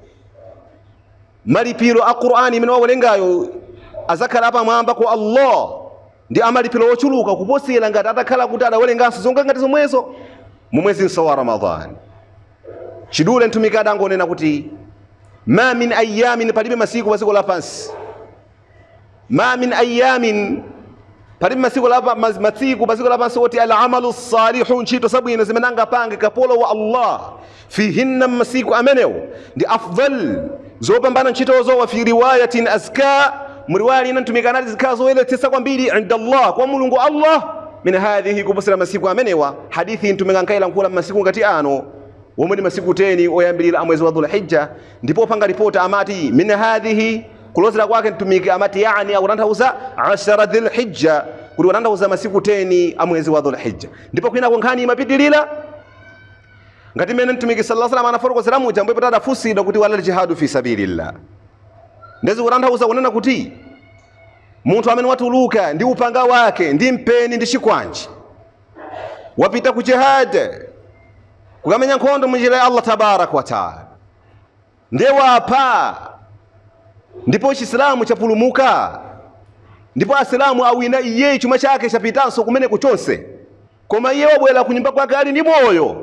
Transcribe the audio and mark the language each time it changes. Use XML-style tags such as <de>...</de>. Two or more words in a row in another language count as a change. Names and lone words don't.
<ny>Malipiro a Qur'ani imene wawerengayo azakhala apa mwamba kwa Allah ndi amalipiro ochuluka kuposera ngati atakhala kuti adawerenganso zonga ngati zomwezo mu mwezi wa Ramadhani. Chidule mtumiki adangonena kuti</ny> <ar>ما من أيام,</ar> <ny>palibe masiku pasiko lapansi,</ny> <ar>ما من أيام,</ar> <ny>palibe masiku pasiko lapansi oti</ny> <ar>العمل الصالح,</ar> <ny>ntchito zabwino zimene angapange kapolo wa Allah fihinna masiku amenewo ndi afdal, zopambana ntchitozo.</ny> <ar>وفي رواية أزكى,</ar> <ny>muriwaya ina mtumiki anati zikhala zoyeretsetsa kwambiri</ny> <ar>عند الله,</ar> <ny>kwa mulungu Allah,</ny> <ar>من هذه,</ar> <ny>kuposera masiku amenewa. Hadithi mtumiki ankayilankhula masiku ngati ano womwe ndi masiku 10 oyambilira amwezi wa dhulhijja, ndipo panga ripota amati</ny> <ar>من هذه,</ar> <ny>kulozera kwake mtumiki amati yani akutanthauza 10 dhulhijja, kuti watanthauza masiku 10 amwezi wa dhulhijja. Ndipo kwina kunkhani imapitilira ngati mene mtumiki</ny> <ar>صلى الله عليه وسلم</ar> <ny>anafotokozera muja mbo patata fusidwa kuti</ny> <ar>ولا الجهاد في سبيل الله,</ar> <ny>ndezi kutanthauza kunena kuti munthu amene watuluka ndi upanga wake ndi mpeni ndi chikwanji wapita ku jihad kukamenya nkhondo mu njira ya</ny> <ar>الله تبارك وتعالى,</ar> <ny>ndiye wapha ndipo Islamu chapulumuka, ndipo asilamu awina iye chuma chake chapitanso kumene kuchonse koma iye wabwera kunyumba kwake ali ndi moyo.</ny>